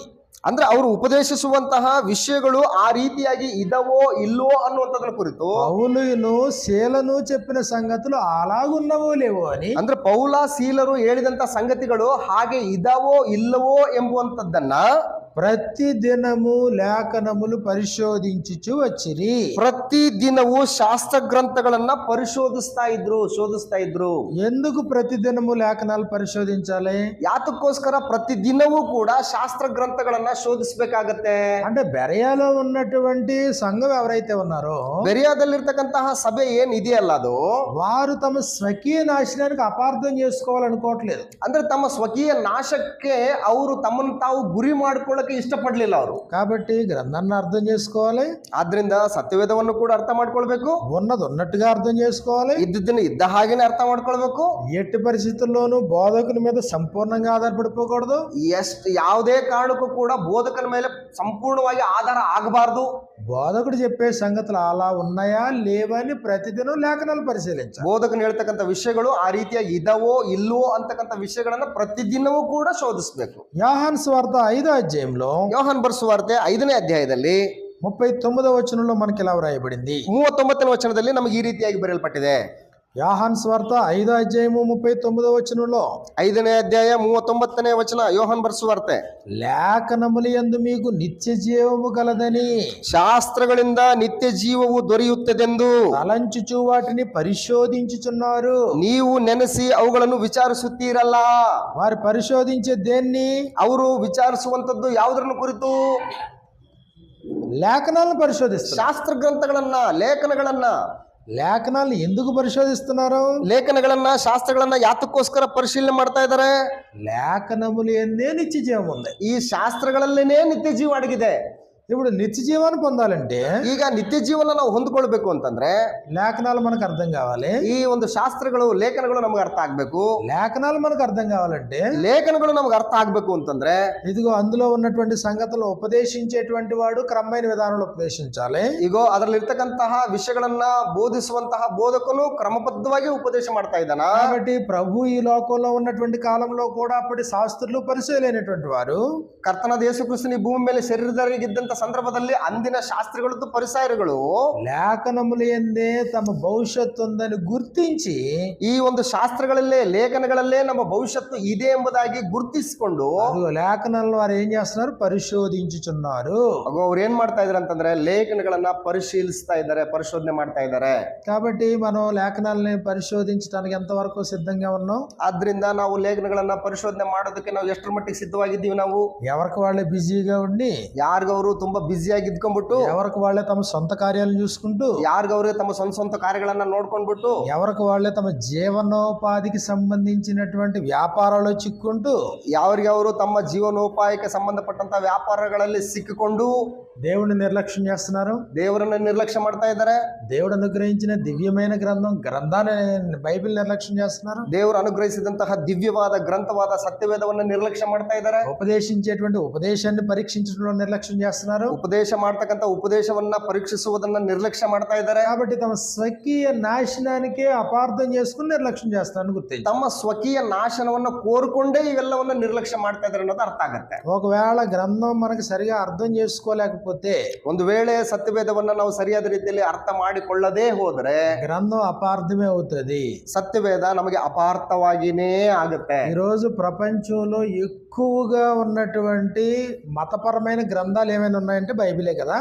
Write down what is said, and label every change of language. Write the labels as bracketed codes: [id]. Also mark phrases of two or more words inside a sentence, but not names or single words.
[kn] ಅಂದ್ರೆ ಅವರು ಉಪದೇಶಿಸುವಂತಹ ವಿಷಯಗಳು ಆ ರೀತಿಯಾಗಿ ಇದವೋ ಇಲ್ಲೋ ಅನ್ನುವಂಥದ್ರ ಕುರಿತು [te] పౌలును శీలను చెప్పిన సంగతులు అలాగున్నవో లేవో అని, [kn] ಅಂದ್ರೆ ಪೌಲ ಸೀಲರು ಹೇಳಿದಂತ ಸಂಗತಿಗಳು ಹಾಗೆ ಇದವೋ ಇಲ್ಲವೋ ಎಂಬುವಂತದ್ದನ್ನ [te] ప్రతి దినము లేఖనములు పరిశోధించుచు వచ్చిరి. [kn] ಪ್ರತಿ ದಿನವೂ ಶಾಸ್ತ್ರ ಗ್ರಂಥಗಳನ್ನ ಶೋಧಿಸ್ತಾ ಇದ್ರು. [te] ఎందుకు ప్రతి దినము లేఖనాలు పరిశోధించాలి? [kn] ಯಾತಕ್ಕೋಸ್ಕರ ಪ್ರತಿ ದಿನವೂ ಕೂಡ ಶಾಸ್ತ್ರ ಗ್ರಂಥಗಳನ್ನ ಶೋಧಿಸಬೇಕಾಗತ್ತೆ. [te] అంటే బెరయాలో ఉన్నటువంటి సంఘం ఎవరైతే ఉన్నారో [kn] ಬೆರಿಯಾದಲ್ಲಿರ್ತಕ್ಕಂತಹ ಸಭೆ ಏನ್ ಇದೆಯಲ್ಲ ಅದು [te] వారు తమ స్వకీయ నాశనానికి అపార్థం చేసుకోవాలనుకోవట్లేదు. [kn] ಅಂದ್ರೆ ತಮ್ಮ ಸ್ವಕೀಯ ನಾಶಕ್ಕೆ ಅವರು ತಮ್ಮನ್ನು ತಾವು ಗುರಿ ಮಾಡ್ಕೊಳ್ಳಕ್ಕೆ ಇಷ್ಟಪಡ್ಲಿಲ್ಲ ಅವರು. [te] కాబట్టి గ్రంథాన్ని అర్థం చేసుకోవాలి. [kn] ಆದ್ರಿಂದ ಸತ್ಯವೇದವನ್ನು ಕೂಡ ಅರ್ಥ ಮಾಡ್ಕೊಳ್ಬೇಕು. [te] ఉన్నది ఉన్నట్టుగా అర్థం చేసుకోవాలి. [kn] ಇದ್ದದ್ದನ್ನು ಇದ್ದ ಹಾಗೇನೆ ಅರ್ಥ ಮಾಡ್ಕೊಳ್ಬೇಕು. [te] ఎట్టి పరిస్థితుల్లోనూ బోధకుని మీద సంపూర్ణంగా ఆధారపడిపోకూడదు. [kn] ಯಾವುದೇ ಕಾರಣಕ್ಕೂ ಕೂಡ ಬೋಧಕನ ಮೇಲೆ ಸಂಪೂರ್ಣವಾಗಿ ಆಧಾರ ಆಗಬಾರದು. [te] బోధకుడు చెప్పే సంగతులు అలా ఉన్నాయా లేవని ప్రతిదినం లేఖనాలు పరిశీలించాలి. [kn] ಬೋಧಕನು ಹೇಳ್ತಕ್ಕಂಥ ವಿಷಯಗಳು ಆ ರೀತಿಯಾಗಿ ಇದವೋ ಇಲ್ಲವೋ ಅಂತಕ್ಕಂಥ ವಿಷಯಗಳನ್ನ ಪ್ರತಿದಿನವೂ ಕೂಡ ಶೋಧಿಸಬೇಕು. [te] యోహాను సువార్త 5వ అధ్యాయంలో [kn] ಯೋಹಾನ್ ಬರೆಸುವಾರ್ತೆ 5ನೇ ಅಧ್ಯಾಯದಲ್ಲಿ [te] 39వ వచనంలో మనకి ఇలా వ్రాయబడింది. [kn] 39ನೇ ವಚನದಲ್ಲಿ ನಮಗೆ ಈ ರೀತಿಯಾಗಿ ಬರೆಯಲ್ಪಟ್ಟಿದೆ. [te] యోహాను సువార్త 5వ అధ్యాయము 39వ వచనంలో [kn] 5ನೇ ಅಧ್ಯಾಯ 39ನೇ ವಚನ ಯೋಹಾನ್ ಬರೆಸುವಾರ್ತೆ, [te] లేఖనములు యందు మీకు నిత్య జీవము కలదని [kn] ಶಾಸ್ತ್ರಗಳಿಂದ ನಿತ್ಯ ಜೀವವು ದೊರೆಯುತ್ತದೆಂದು [te] తలంచుచు వాటిని పరిశోధించుచున్నారు. [kn] ನೀವು ನೆನೆಸಿ ಅವುಗಳನ್ನು ವಿಚಾರಿಸುತ್ತೀರಲ್ಲ. [te] వారు పరిశోధించే దేన్ని? [kn] ಅವರು ವಿಚಾರಿಸುವಂತದ್ದು ಯಾವುದನ್ನು ಕುರಿತು? [te] లేఖనాలను పరిశోధిస్తారు. [kn] ಶಾಸ್ತ್ರ ಗ್ರಂಥಗಳನ್ನ, ಲೇಖನಗಳನ್ನ. [te] లేఖనాలను ఎందుకు పరిశోధిస్తున్నారు? [kn] ಲೇಖನಗಳನ್ನ, ಶಾಸ್ತ್ರಗಳನ್ನ ಯಾತಕ್ಕೋಸ್ಕರ ಪರಿಶೀಲನೆ ಮಾಡ್ತಾ ಇದ್ದಾರೆ? [te] లేఖనములు ఎందే నిత్య జీవం ఉంది. [kn] ಈ ಶಾಸ್ತ್ರಗಳಲ್ಲೇನೆ ನಿತ್ಯ ಜೀವ ಅಡಗಿದೆ. [te] ఇప్పుడు నిత్య జీవాన్ని పొందాలంటే [kn] ಈಗ ನಿತ್ಯ ಜೀವನ ನಾವು ಹೊಂದ್ಕೊಳ್ಬೇಕು ಅಂತಂದ್ರೆ [te] లేఖనాలు మనకు అర్థం కావాలి. [kn] ಈ ಒಂದು ಶಾಸ್ತ್ರಗಳು, ಲೇಖನಗಳು ನಮ್ಗೆ ಅರ್ಥ ಆಗ್ಬೇಕು. [te] లేఖనాలు మనకు అర్థం కావాలంటే [kn] ಲೇಖನಗಳು ನಮ್ಗೆ ಅರ್ಥ ಆಗ್ಬೇಕು ಅಂತಂದ್ರೆ [te] ఇదిగో అందులో ఉన్నటువంటి సంగతులు ఉపదేశించేటువంటి వాడు క్రమమైన విధానంలో ఉపదేశించాలి. [kn] ಈಗ ಅದರಲ್ಲಿ ಇರ್ತಕ್ಕಂತಹ ವಿಷಯಗಳನ್ನ ಬೋಧಿಸುವಂತಹ ಬೋಧಕನು ಕ್ರಮಬದ್ಧವಾಗಿ ಉಪದೇಶ ಮಾಡ್ತಾ ಇದ್ದಾನ. [te] కాబట్టి ప్రభు ఈ లోకంలో ఉన్నటువంటి కాలంలో కూడా అప్పటి శాస్త్రులు పరిచయలేనటువంటి వారు, [kn] ಕರ್ತನಾದ ಯೇಸು ಕ್ರಿಸ್ತನ ಈ ಭೂಮಿ ಮೇಲೆ ಶರೀರಧಾರಿಯಾಗಿದ್ದಂತ ಸಂದರ್ಭದಲ್ಲಿ ಅಂದಿನ ಶಾಸ್ತ್ರಿಗಳದ್ದು ಪರಿಸಾಯರುಗಳು [te] లేఖనములు ఎందే తమ భవిష్యత్తు ఉందని గుర్తించి [kn] ಈ ಒಂದು ಶಾಸ್ತ್ರಗಳಲ್ಲೇ ಲೇಖನಗಳಲ್ಲೇ ನಮ್ಮ ಭವಿಷ್ಯತ್ತು ಇದೆ ಎಂಬುದಾಗಿ ಗುರುತಿಸಿಕೊಂಡು [te] అదిగో లేఖనాలను వారు ఏం చేస్తున్నారు, పరిశోధించుచున్నారు. [kn] ಅವ್ರು ಏನ್ ಮಾಡ್ತಾ ಇದಾರೆ ಅಂತಂದ್ರೆ ಲೇಖನಗಳನ್ನ ಪರಿಶೀಲಿಸ್ತಾ ಇದ್ದಾರೆ, ಪರಿಶೋಧನೆ ಮಾಡ್ತಾ ಇದ್ದಾರೆ. [te] కాబట్టి మనం లేఖనాలని పరిశోధించడానికి ఎంతవరకు సిద్ధంగా ఉన్నాం? [kn] ಆದ್ರಿಂದ ನಾವು ಲೇಖನಗಳನ್ನ ಪರಿಶೋಧನೆ ಮಾಡೋದಕ್ಕೆ ನಾವು ಎಷ್ಟರ ಮಟ್ಟಿಗೆ ಸಿದ್ಧವಾಗಿದ್ದೀವಿ? ನಾವು [te] ఎవరికి వాళ్ళే బిజీగా ఉండి, [kn] ಯಾರಿಗವರು ತುಂಬಾ ಬ್ಯುಸಿಯಾಗಿ ಇದ್ಕೊಂಡ್ಬಿಟ್ಟು, [te] ఎవరికి వాళ్ళే తమ సొంత కార్యాలను చూసుకుంటూ, [kn] ಯಾರಿಗವ್ರೆ ತಮ್ಮ ಸ್ವಂತ ಕಾರ್ಯಗಳನ್ನ ನೋಡ್ಕೊಂಡ್ಬಿಟ್ಟು, [te] ఎవరికి వాళ్ళే తమ జీవనోపాధికి సంబంధించినటువంటి వ్యాపారాల్లో చిక్కుంటూ, [kn] ಯಾರಿಗವರು ತಮ್ಮ ಜೀವನೋಪಾಯಕ್ಕೆ ಸಂಬಂಧಪಟ್ಟಂತ ವ್ಯಾಪಾರಗಳಲ್ಲಿ ಸಿಕ್ಕಿಕೊಂಡು [te] దేవుడిని నిర్లక్ష్యం చేస్తున్నారు. [kn] ದೇವರನ್ನ ನಿರ್ಲಕ್ಷ್ಯ ಮಾಡ್ತಾ ಇದ್ದಾರೆ. [te] దేవుడు అనుగ్రహించిన దివ్యమైన గ్రంథాన్ని బైబిల్ నిర్లక్ష్యం చేస్తున్నారు. [kn] ದೇವರು ಅನುಗ್ರಹಿಸಿದಂತಹ ದಿವ್ಯವಾದ ಗ್ರಂಥವಾದ ಸತ್ಯವೇದವನ್ನ ನಿರ್ಲಕ್ಷ್ಯ ಮಾಡ್ತಾ ಇದ್ದಾರೆ. [te] ఉపదేశించేటువంటి ఉపదేశాన్ని పరీక్షించడంలో నిర్లక్ష్యం చేస్తున్నారు. [kn] ಉಪದೇಶ ಮಾಡ್ತಕ್ಕಂಥ ಉಪದೇಶವನ್ನ ಪರೀಕ್ಷಿಸುವುದನ್ನ ನಿರ್ಲಕ್ಷ್ಯ ಮಾಡ್ತಾ ಇದ್ದಾರೆ. [te] కాబట్టి తమ స్వకీయ నాశనానికే అపార్థం చేసుకుని నిర్లక్ష్యం చేస్తారని గుర్తించి, [kn] ತಮ್ಮ ಸ್ವಕೀಯ ನಾಶನವನ್ನ ಕೋರ್ಕೊಂಡೇ ಇವೆಲ್ಲವನ್ನ ನಿರ್ಲಕ್ಷ್ಯ ಮಾಡ್ತಾ ಇದ್ದಾರೆ ಅನ್ನೋದು ಅರ್ಥ ಆಗುತ್ತೆ. [te] ఒకవేళ గ్రంథం మనకి సరిగా అర్థం చేసుకోలేకపోతే, [kn] ಒಂದು ವೇಳೆ ಸತ್ಯವೇದವನ್ನ ನಾವು ಸರಿಯಾದ ರೀತಿಯಲ್ಲಿ ಅರ್ಥ ಮಾಡಿಕೊಳ್ಳದೇ ಹೋದರೆ [te] గ్రంథం అపార్థమే అవుతుంది. [kn] ಸತ್ಯವೇದ ನಮಗೆ ಅಪಾರ್ಥವಾಗಿನೇ ಆಗುತ್ತೆ. [te] ఈరోజు ప్రపంచంలో ఎక్కువగా ఉన్నటువంటి మతపరమైన గ్రంథాలు ఏమైనా ఉన్నాయంటే బైబిలే కదా.